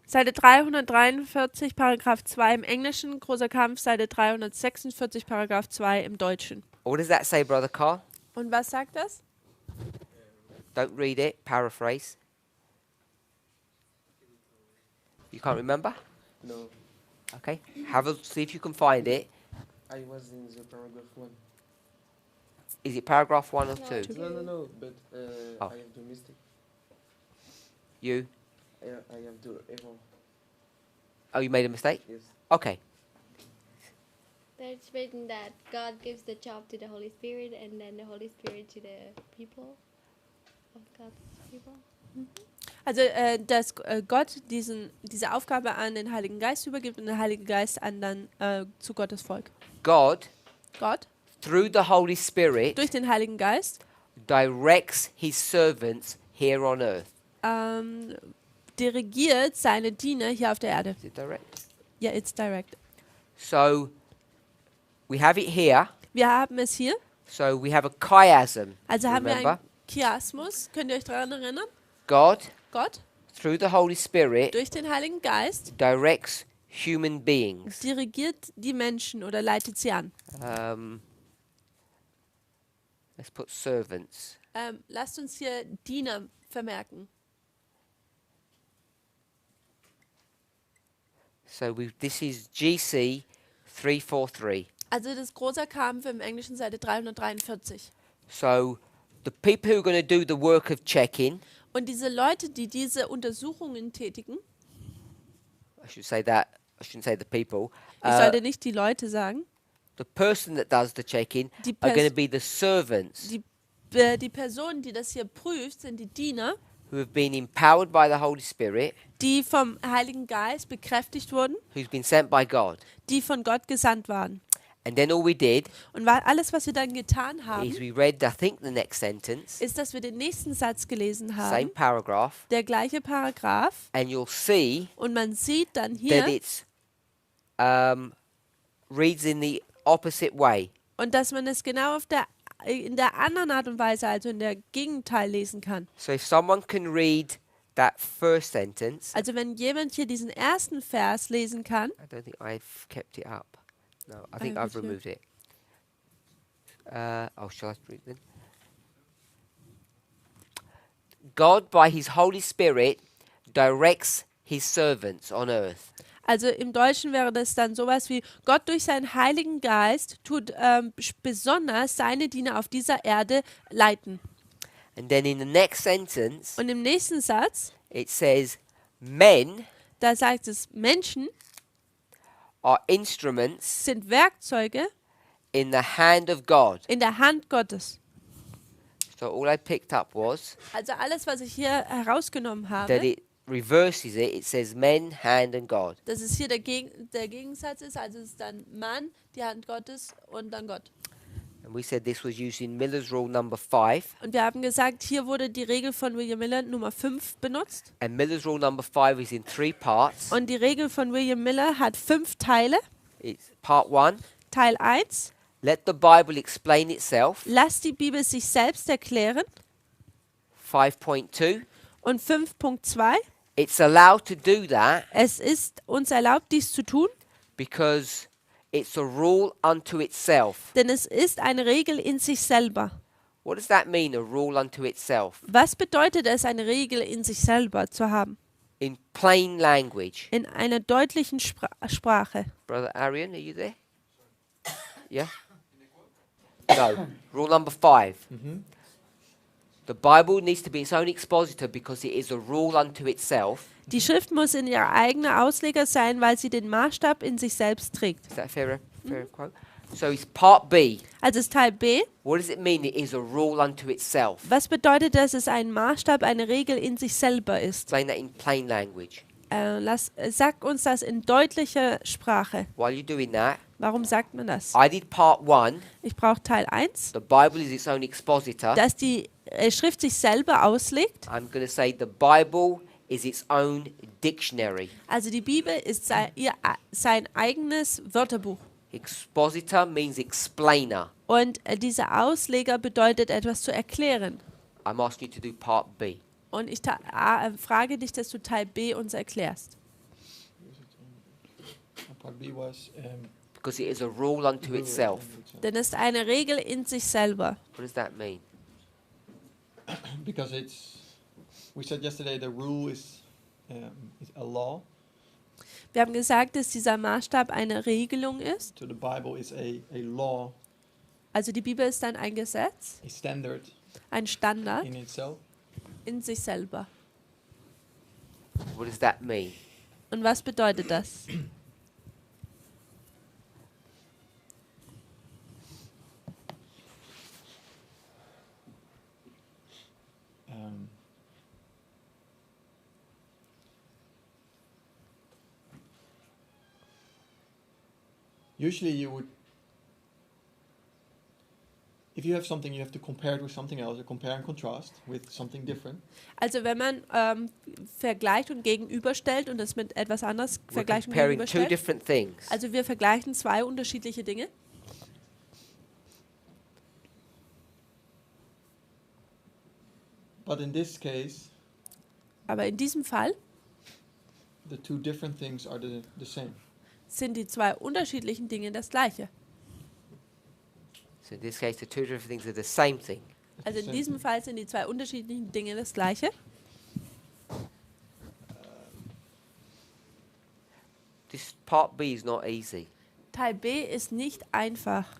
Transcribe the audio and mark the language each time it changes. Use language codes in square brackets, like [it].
[de] Seite 343, Paragraph 2 im Englischen, großer Kampf, Seite 346, Paragraph 2 im Deutschen. [en] What does that say, Brother Carl? [de] Und was sagt das? [en] Don't read it, paraphrase. You can't remember? No, Okay. See if you can find it. I was in the paragraph 1. Is it paragraph 1 or No, 2? No, but Oh. I have the mistake. You? I have the error. Oh, you made a mistake? Yes. Okay. There's written that God gives the job to the Holy Spirit and then the Holy Spirit to the people of God's people. [de] Also, dass Gott diese Aufgabe an den Heiligen Geist übergibt und der Heilige Geist dann zu Gottes Volk. [en] God, [de] Gott, [en] through the Holy Spirit, [de] durch den Heiligen Geist, [en] directs his servants here on earth. [de] dirigiert seine Diener hier auf der Erde. [en] Is it direct? Ja, it's direct. So, we have it here. [de] Wir haben es hier. [en] So, we have a chiasm. [de] Also haben wir [en] Remember? [de] ein Chiasmus, könnt ihr euch daran erinnern? [en] God, [de] Gott [en] through the Holy Spirit, [de] durch den Heiligen Geist [en] directs human beings. [de] dirigiert die Menschen oder leitet sie an. [en] Let's put servants. [de] Lasst uns hier Diener vermerken. [en] So this is GC 343. [de] Also das große Kampf im Englischen Seite 343. [en] So the people who are going to do the work of checking, [de] Und diese Leute, die diese Untersuchungen tätigen, [en] I should say that, I shouldn't say the people. [de] ich sollte nicht die Leute sagen, [en] The person that does the checking [de] Die [en] are going [de] Pers- [en] to be the servants [de] die Person, die das hier prüft, sind die Diener, [en] who have been empowered by the Holy Spirit, [de] die vom Heiligen Geist bekräftigt wurden, [en] who's been sent by God. [de] die von Gott gesandt waren. [en] And then all we did [de] Und alles, was wir dann getan haben, [en] is we read, I think, the next sentence, [de] ist, dass wir den nächsten Satz gelesen [en] same [de] haben, [en] paragraph, [de] der gleiche Paragraph, [en] and you'll see [de] und man sieht dann [en] that [de] hier, [en] it's reads in the opposite way. [de] und dass man es genau in der anderen Art und Weise, also in der Gegenteil lesen kann. [en] So if someone can read that first sentence, [de] Also wenn jemand hier diesen ersten Vers lesen kann, [en] I don't think I've kept it up. No, I think have I've it here. removed it. Shall I read then? God, by His Holy Spirit, directs His servants on earth. [de] also im Deutschen wäre das dann sowas wie, Gott durch seinen Heiligen Geist tut besonders seine Diener auf dieser Erde leiten. [en] And then in the next sentence, [de] Und im nächsten Satz, [en] it says, men [de] da sagt es, Menschen [en] are instruments [de] sind Werkzeuge [en] in the hand of God. [de] in der Hand Gottes. [en] So all I picked up was [de] Also alles, was ich hier herausgenommen [en] that [de] habe, [en] it reverses it. It says men, hand, and God. [de] dass es hier der Gegensatz ist, also es ist dann Mann, die Hand Gottes und dann Gott. [en] And we said this was used in Miller's Rule number 5. [de] Und wir haben gesagt, hier wurde die Regel von William Miller Nummer 5 benutzt. [en] And Miller's Rule number 5 is in 3 parts. [de] Und die Regel von William Miller hat 5 Teile. [en] It's part 1. [de] Teil 1, [en] Let the Bible explain itself. [de] lass die Bibel sich selbst erklären. [en] 5.2. [de] Und 5.2, [en] It's allowed to do that [de] es ist uns erlaubt, dies zu tun, [en] because it's a rule unto itself. [de] denn es ist eine Regel in sich selber. [en] What does that mean, a rule unto itself? [de] Was bedeutet es, eine Regel in sich selber zu haben? [en] In plain language. [de] In einer deutlichen Sprache. [en] Brother Arian, are you there? Yeah? No. Rule number 5. The Bible needs to be its own expositor because it is a rule unto itself. [de] Die Schrift muss in ihr eigener Ausleger sein, weil sie den Maßstab in sich selbst trägt. [en] Is that a fair quote? So it's part B. [de] Also ist Teil B. [en] What does it mean it is a rule unto itself? [de] Was bedeutet, dass es ein Maßstab, eine Regel in sich selber ist? [en] Explain that in plain language. [de] Sag uns das in deutlicher Sprache. [en] While you're doing that, [de] Warum sagt man das? [en] I did part 1. [de] Ich brauche Teil 1, [en] The Bible is its own expositor. [de] dass die Schrift sich selber auslegt. [en] I'm going to say the Bible is its own dictionary. [de] Also die Bibel ist sein eigenes Wörterbuch. [en] Expositor means explainer. [de] Und dieser Ausleger bedeutet etwas zu erklären. [en] I'm asking you to do part B. [de] Und ich frage dich, dass du Teil B uns erklärst. [en] Part B was Because it is a rule unto itself. [de] Denn es ist eine Regel in sich selber. [en] What does that mean? because we said yesterday the rule is a law. [de] Wir haben gesagt, dass dieser Maßstab eine Regelung ist. [en] So the Bible is a law, [de] Also die Bibel ist dann ein Gesetz, [en] a standard [de] ein Standard [en] in itself. [de] in sich selber. [en] What does that mean? [de] Und was bedeutet das? [en] Usually you would, if you have something, you have to compare it with something else, or compare and contrast with something different. [de] Also wenn man vergleicht und gegenüberstellt und das mit etwas anderes [en] We're [de] vergleicht und [en] comparing two [de] gegenüberstellt. [en] different things. [de] Also wir vergleichen zwei unterschiedliche Dinge. [en] But in this case, [de] Aber in diesem Fall [en] the two different things are the same. [de] sind die zwei unterschiedlichen Dinge das Gleiche. [en] So in this case, the two different things are the same thing. [de] Also in diesem Fall sind die zwei unterschiedlichen Dinge das Gleiche. [en] This part B is not easy. [de] Teil B ist nicht einfach.